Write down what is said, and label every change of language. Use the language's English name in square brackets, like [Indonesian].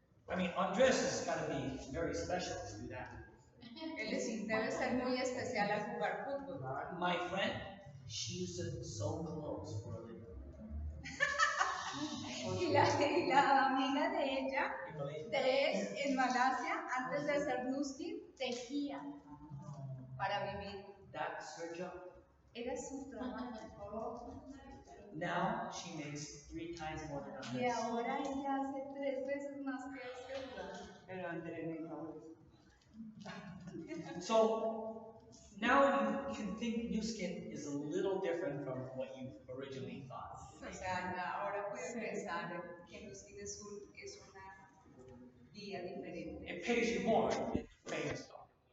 [English] I mean, Andres has got to be very special to do that. [Spanish] Él debe ser muy especial al jugar fútbol. [English] My friend, she used to sew clothes for a living. [Spanish] Y la amiga de ella, [English] In Malaysia. [Spanish] de él, en Malasia, antes de ser Nuskin, tejía para vivir. [English] That's her job. [Spanish] Era su trabajo. [English] Now she makes 3 times more than [Spanish] Y [English] Andres. [Spanish] ahora ella hace 3 veces más que este. Pero André me dijo, [English] So now you can think new skin is a little different from what you originally thought. [Spanish] O sea, ahora pueden pensar que Nuskin es una vía diferente. [English] It pays you more than paying stock.